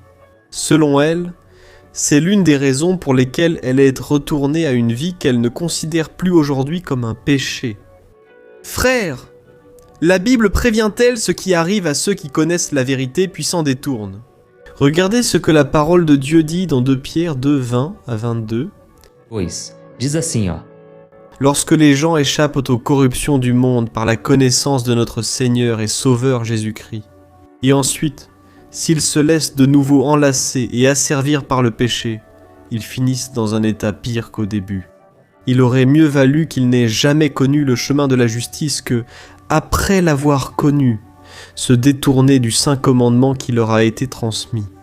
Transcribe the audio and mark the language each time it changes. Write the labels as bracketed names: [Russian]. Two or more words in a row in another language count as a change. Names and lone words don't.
[French] Selon elle, c'est l'une des raisons pour lesquelles elle est retournée à une vie qu'elle ne considère plus aujourd'hui comme un péché. Frère, la Bible prévient-elle ce qui arrive à ceux qui connaissent la vérité puis s'en détournent? Regardez ce que la parole de Dieu dit dans 2 Pierre 2, 20 à 22. [Portuguese] Pois, diz assim, ó. [French] Lorsque les gens échappent aux corruptions du monde par la connaissance de notre Seigneur et Sauveur Jésus-Christ, et ensuite, s'ils se laissent de nouveau enlacer et asservir par le péché, ils finissent dans un état pire qu'au début. Il aurait mieux valu qu'ils n'aient jamais connu le chemin de la justice que, après l'avoir connu, se détourner du saint commandement qui leur a été transmis.